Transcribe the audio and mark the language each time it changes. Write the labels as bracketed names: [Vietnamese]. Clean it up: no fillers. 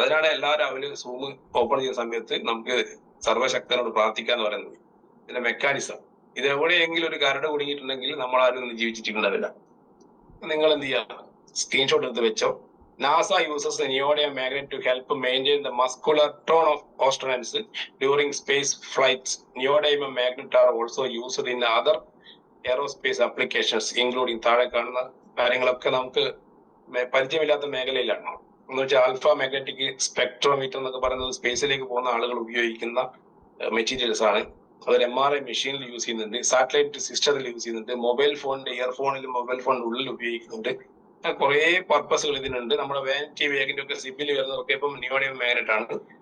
[Malayalam] അതിനാണ് എല്ലാ രാവിലെ സൂം ഓപ്പൺ ചെയ്യുന്ന സമയത്ത് നമുക്ക് സർവശക്തനോട് പ്രാർത്ഥിക്കാന്ന് പറയുന്നത്. ഇതിന്റെ മെക്കാനിസം ഇത് എവിടെയെങ്കിലും ഒരു കരട് കുടുങ്ങിയിട്ടുണ്ടെങ്കിൽ നമ്മൾ ആരും ജീവിച്ചിട്ടുണ്ടാവില്ല. നിങ്ങൾ എന്ത് ചെയ്യുക, സ്ക്രീൻഷോട്ട് എടുത്ത് വെച്ചോ. [English] NASA uses the neodymium magnet to help maintain the muscular tone of astronauts during space flights. Neodymium magnet are also used in other aerospace applications, including [Malayalam] താഴെ കാണുന്ന കാര്യങ്ങളൊക്കെ നമുക്ക് പരിചയമില്ലാത്ത മേഖലയിലാണ്. എന്ന് വെച്ചാൽ ആൽഫ മാഗ്നറ്റിക് സ്പെക്ട്രോമീറ്റർ എന്നൊക്കെ പറയുന്നത് സ്പേസിലേക്ക് പോകുന്ന ആളുകൾ ഉപയോഗിക്കുന്ന മെറ്റീരിയൽസ് ആണ്. അതൊരു MRI മെഷീനിൽ യൂസ് ചെയ്യുന്നുണ്ട്, സാറ്റലൈറ്റ് സിസ്റ്റത്തിൽ യൂസ് ചെയ്യുന്നുണ്ട്, മൊബൈൽ ഫോണിന്റെ ഇയർഫോണിലും മൊബൈൽ ഫോണിന്റെ ഉള്ളിൽ ഉപയോഗിക്കുന്നുണ്ട്. കുറെ പർപ്പസുകൾ ഇതിനുണ്ട്. നമ്മുടെ വാനിറ്റി വേഗിന്റെ ഒക്കെ സിബിൽ വരുന്നതൊക്കെ ഇപ്പം നിയോഡിയം മാഗ്നറ്റ് ആണ്.